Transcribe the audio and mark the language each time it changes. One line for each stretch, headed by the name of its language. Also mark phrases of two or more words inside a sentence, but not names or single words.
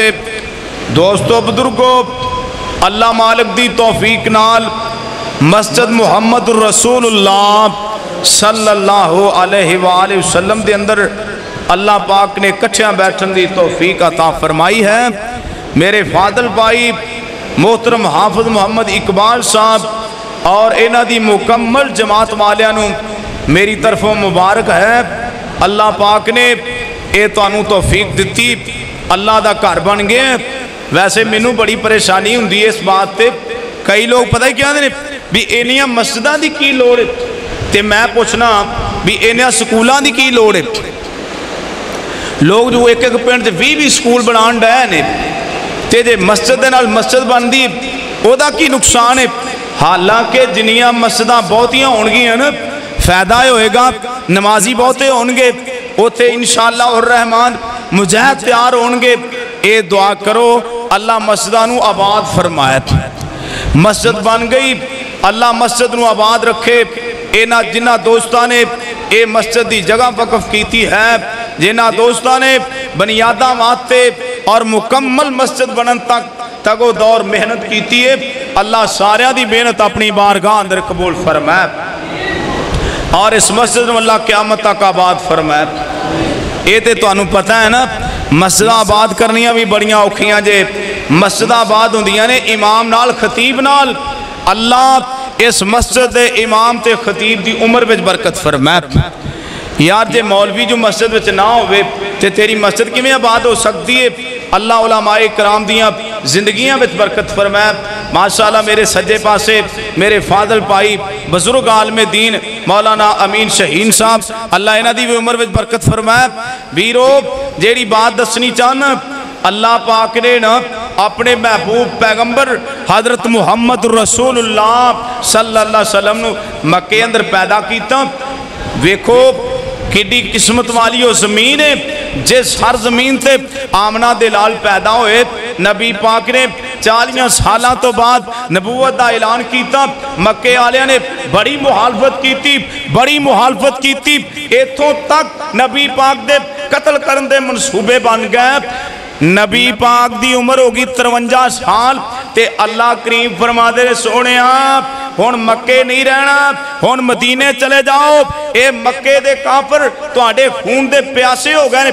Punjabi: دوستو بزرگو، اللہ مالک دی توفیق نال مسجد محمد رسول اللہ
Arabic: صلی اللہ علیہ وآلہ وسلم
Punjabi: دے اندر اللہ پاک نے کٹھیاں بیٹھن دی توفیق عطا فرمائی ہے۔ میرے فاضل بھائی محترم حافظ محمد اقبال صاحب اور اینا دی مکمل جماعت والیاں میری طرف مبارک ہے۔ اللہ پاک نے اے توانو توفیق دیتی اللہ دا گھر بن گئے. ویسے مینوں بڑی پریشانی ہوندی ہے اس بات تے, کئی لوگ پتہ ہی کیا نے بھی انہاں مسجداں دی کی لوڑ ہے, تے میں پوچھنا بھی انہاں سکولاں دی کی لوڑ ہے. لوگ جو ایک ایک پنڈ تے 20 سکول بنان ڈے نے, تے جے مسجد دے نال مسجد بندی او دا کی نقصان ہے. حالانکہ جنیاں مسجداں بہتیاں ہون گیاں نا, فائدہ ہوئے گا, نمازی بہتے ہون گے, اوتھے
Arabic: انشاءاللہ الرحمن
Punjabi: مجاہد تیار ہون گے. اے دعا کرو اللہ مسجداں نو آباد فرمائے. مسجد بن گئی, اللہ مسجد نو آباد رکھے. جنہ دوستان نے اے مسجد دی جگہ وقف کیتی ہے, جنہ دوستان نے بنیاداں واسطے اور مکمل مسجد بنن تک وہ دور محنت کیتی ہے, اللہ سارے دی محنت اپنی بارگاہ اندر قبول فرمائے
Urdu: اور اس مسجد میں اللہ قیامت تک آباد فرمائے.
Punjabi: یہ تے تو انہوں پتہ ہے نا, مسجد آباد کرنیاں بھی بڑیاں اوکھیاں جے. مسجد آباد ہوندیاں نے امام نال خطیب نال. اللہ اس مسجد دے امام تے خطیب دی عمر وچ برکت فرمائے. یار جے مولوی جو مسجد وچ نہ ہوئے تے تیری مسجد کی میں آباد ہو سکتی ہے. اللہ علماء کرام دیاں زندگیاں وچ برکت فرمائے. ماشاءاللہ میرے سجے پاسے میرے فاضل پائی بزرگ عالم دین مولانا امین شہین صاحب, اللہ انہاں دی عمر وچ برکت فرمائے. ویرو جیڑی بات دسنی چاہنا, اللہ پاک نے نا اپنے محبوب پیغمبر حضرت محمد رسول اللہ
Arabic: صلی اللہ علیہ وسلم
Punjabi: نو مکے اندر پیدا کیتا. ویکھو کڈی قسمت والی وہ زمین ہے جس ہر زمین تے آمنہ دلال پیدا ہوئے. نبی پاک نے 40 سالاں تو بعد نبوت دا اعلان کیتا. مکے آلیاں نے بڑی محالفت کیتی, ایتھوں تک نبی پاک دے قتل کرن دے منصوبے بن گئے. نبی پاک دی عمر ہوگی 53 سال تے اللہ کریم فرما دے سونے آپ ہون مکے نہیں رہنا, ہون مدینے چلے جاؤ. اے مکے دے کافر تو آڑے خون دے پیاسے ہو گئے.